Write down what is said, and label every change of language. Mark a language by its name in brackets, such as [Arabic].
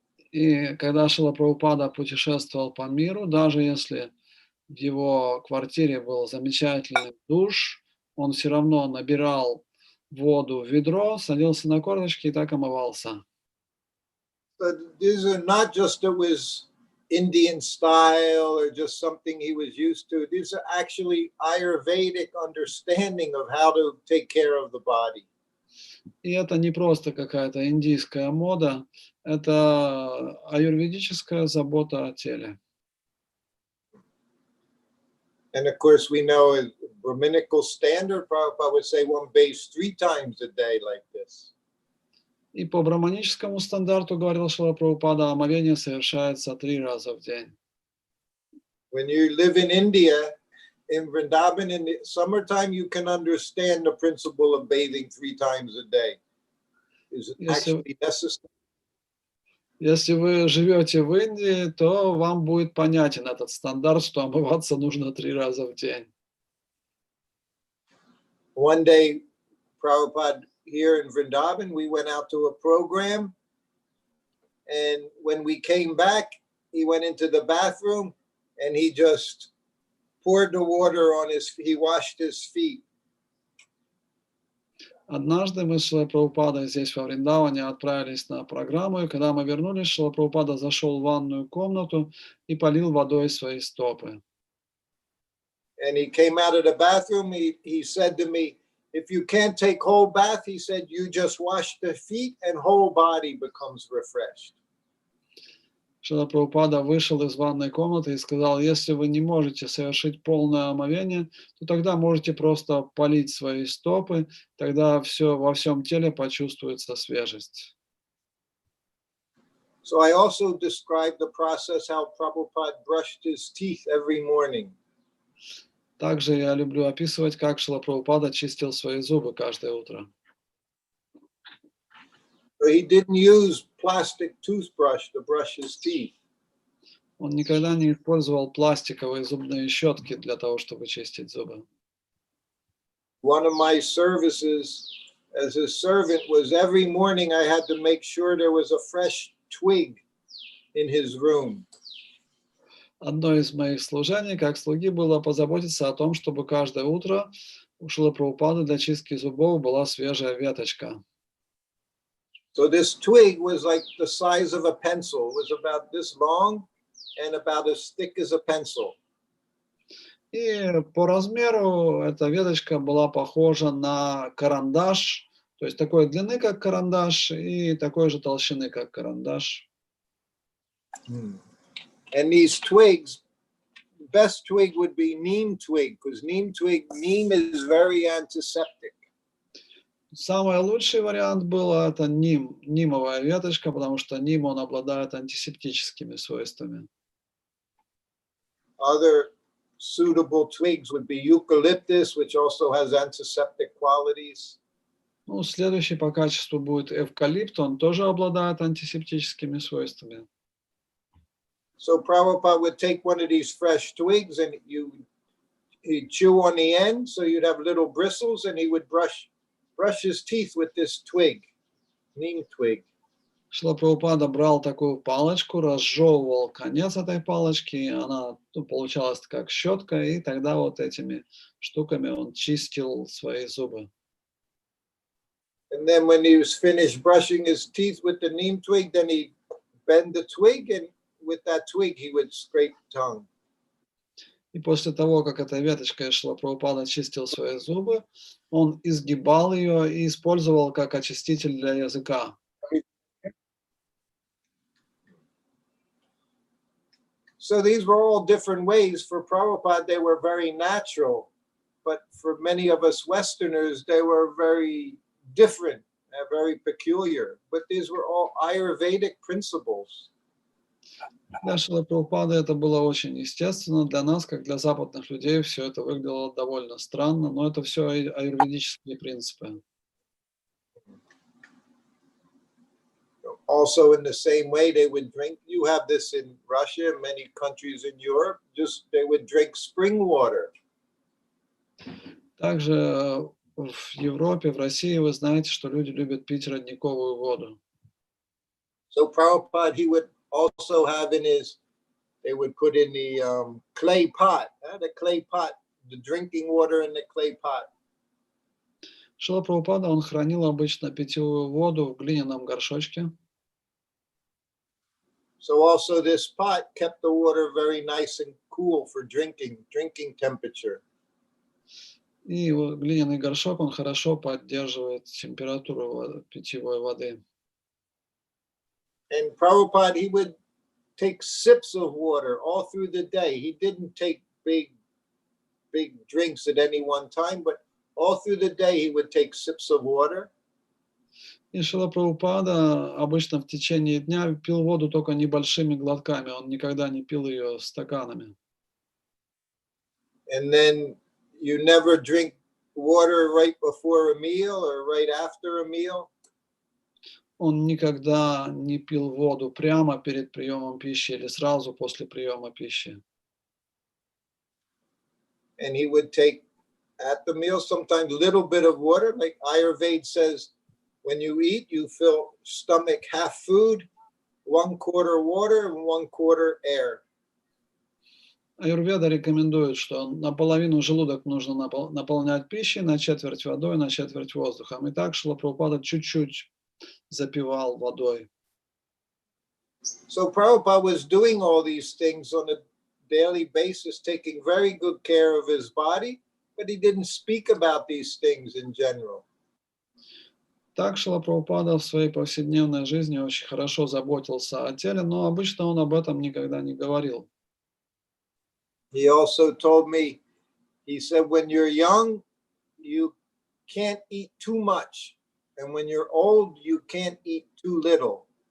[Russian] И когда Шрила Прабхупада путешествовал по миру, даже если в его квартире был замечательный душ, он все равно набирал воду в ведро, садился на корточки и так омывался. [English] But these are not just it was Indian style or just something he was used to. These are actually Ayurvedic understanding of how to take care of the body. [Russian] И это не просто какая-то индийская мода, это аюрведическая забота о теле. [English] And of course, we know a Brahminical standard, Prabhupada would say one bathes 3 times a day like this. [Russian] И по браманическому стандарту, говорил Шрила Прабхупада, омовение совершается 3 раза в день. [English] When you live in India, in Vrindavan, in the summertime, you can understand the principle of bathing 3 times a day. Is it actually necessary? [Russian] Если вы живете в Индии, то вам будет понятен этот стандарт, что омываться нужно 3 раза в день. [English] One day, Prabhupada, here in Vrindavan, we went out to a program, And when we came back, he went into the bathroom and he just poured the water on he washed his feet. [Russian] Однажды мы с Шрилой Прабхупадой здесь во Вриндаване отправились на программу, и когда мы вернулись, Шрила Прабхупада зашел в ванную комнату и полил водой свои стопы. [English] And he came out of the bathroom, he said to me, if you can't take whole bath, he said, you just wash the feet and whole body becomes refreshed. [Russian] Шрила Прабхупада вышел из ванной комнаты и сказал, если вы не можете совершить полное омовение, то тогда можете просто полить свои стопы, тогда во всем теле почувствуется свежесть. [English] So I also described the process how Prabhupada brushed his teeth every morning. [Russian] Также я люблю описывать, как Шрила Прабхупада чистил свои зубы каждое утро. [English] He didn't use plastic toothbrush to brush his teeth. [Russian] Он никогда не использовал пластиковые зубные щетки для того, чтобы чистить зубы. [English] One of my services as a servant was every morning I had to make sure there was a fresh twig in his room. [Russian] Одно из моих служений как слуги было позаботиться о том, чтобы каждое утро у Шрилы Прабхупады для чистки зубов была свежая веточка. [English] So this twig was like the size of a pencil. It was about this long and about as thick as a pencil. [Russian] И по размеру эта веточка была похожа на карандаш, то есть такой длины, как карандаш, и такой же толщины, как карандаш. [English] And these twigs, best twig would be neem twig, because neem is very antiseptic. [Russian] Самый лучший вариант был это нимовая веточка, потому что ним он обладает антисептическими свойствами. [English] Other suitable twigs would be eucalyptus, which also has antiseptic qualities. [Russian] Ну, следующий по качеству будет эвкалипт, он тоже обладает антисептическими свойствами. [English] So Prabhupada would take one of these fresh twigs and he'd chew on the end, so you'd have little bristles, and he would brush his teeth with this twig, neem twig. [Russian] Шрила Прабхупада брал такую палочку, разжевывал конец этой палочки, и она получалась как щетка, и тогда вот этими штуками он чистил свои зубы. [English] And then when he was finished brushing his teeth with the neem twig, then he'd bend the twig, and with that twig he would scrape tongue. [Russian] И после того, как этой веточкой Шрила Прабхупада чистил свои зубы, он изгибал ее и использовал как очиститель для языка. [English] So these were all different ways. For Prabhupada, they were very natural, but for many of us Westerners, they were very different, very peculiar. But these were all Ayurvedic principles. [Russian] Для Шрилы Прабхупады это было очень естественно. Для нас, как для западных людей, все это выглядело довольно странно, но это все аюрведические принципы. [English] Also, in the same way, they would drink. You have this in Russia, many countries in Europe. They would drink spring water. [Russian] Также в Европе, в России вы знаете, что люди любят пить родниковую воду. [English] So Prabhupada, he would also have they would put in the clay pot, the drinking water in the clay pot. [Russian] Шрила Прабхупада, он хранил обычно питьевую воду в глиняном горшочке. [English] So also this pot kept the water very nice and cool for drinking temperature. [Russian] И глиняный горшок, он хорошо поддерживает температуру питьевой воды. [English] And Prabhupada, he would take sips of water all through the day. He didn't take big drinks at any one time, but all through the day he would take sips of water. [Russian] И Шрила Прабхупада обычно в течение дня пил воду только небольшими глотками, он никогда не пил ее стаканами. [English] And then you never drink water right before a meal or right after a meal. [Russian] Он никогда не пил воду прямо перед приемом пищи или сразу после приема пищи. [English] And he would take at the meal sometimes a little bit of water, like Ayurveda says, when you eat, you fill stomach half food, 1/4 water and 1/4 air. [Russian] Аюрведа рекомендует, что наполовину желудок нужно наполнять пищей, на четверть водой, на четверть воздухом. И так Шрила Прабхупада чуть-чуть запивал водой. [English] So Prabhupada was doing all these things on a daily basis, taking very good care of his body, but he didn't speak about these things in general. [Russian] Так Шрила Прабхупада в своей повседневной жизни очень хорошо заботился о теле, но обычно он об этом никогда не говорил. [English] He also told me, he said, when you're young, you can't eat too much. And when you're old, you can't eat too little.